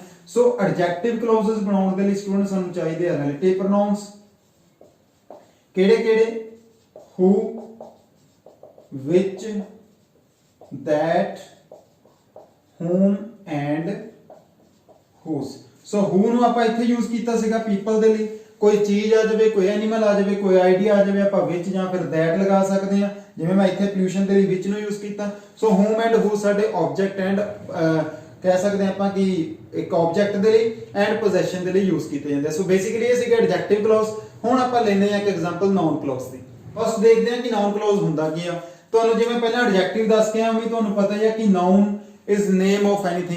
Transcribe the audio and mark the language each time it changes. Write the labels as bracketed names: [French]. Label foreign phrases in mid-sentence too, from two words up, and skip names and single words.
[English] so adjective clauses [Punjabi] ਬਣਾਉਣ ਦੇ ਲਈ ਸਟੂਡੈਂਟਸ ਸਾਨੂੰ ਚਾਹੀਦੇ ਆ [English] relative pronouns. ਕਿਹੜੇ who which that whom and whose। [Punjabi] ਸੋ who ਨੂੰ ਆਪਾਂ ਇੱਥੇ ਯੂਜ਼ ਕੀਤਾ ਸੀਗਾ ਪੀਪਲ ਦੇ ਲਈ। ਕੋਈ ਚੀਜ਼ ਆ ਜਾਵੇ, ਕੋਈ ਐਨੀਮਲ ਆ ਜਾਵੇ, ਕੋਈ ਆਈਡੀਆ ਆ ਜਾਵੇ ਆਪਾਂ ਵਿੱਚ ਜਾਂ ਫਿਰ that ਲਗਾ ਸਕਦੇ ਆ। ਜਿਵੇਂ ਮੈਂ ਇੱਥੇ pollution ਦੇ ਲਈ ਵਿੱਚ ਨੂੰ ਯੂਜ਼ ਕੀਤਾ। ਸੋ [English] whom and who [Punjabi] ਸਾਡੇ [English] object and [Punjabi] ਕਹਿ ਸਕਦੇ ਆਪਾਂ ਕਿ ਇੱਕ ਆਬਜੈਕਟ ਦੇ ਲਈ [English] and possession [Punjabi] ਦੇ ਲਈ ਯੂਜ਼ ਕੀਤੇ ਜਾਂਦੇ। [English] so basically [Punjabi] ਇਹ ਸੀਗਾ [English] adjective clause. [Punjabi] ਹੁਣ ਆਪਾਂ ਲੈਨੇ ਆ ਇੱਕ [English] example noun clause [Punjabi] ਦੀ। ਫਸਟ ਦੇਖਦੇ ਆ ਕਿ [English] noun clause [Punjabi] ਹੁੰਦਾ ਕੀ ਆ। ਤੁਹਾਨੂੰ ਜਿਵੇਂ ਪਹਿਲਾਂ ਐਡਜੈਕਟਿਵ ਦੱਸ ਕੇ ਆ ਵੀ ਤੁਹਾਨੂੰ ਪਤਾ ਹੀ ਆ ਕਿ [English] noun is name of anything.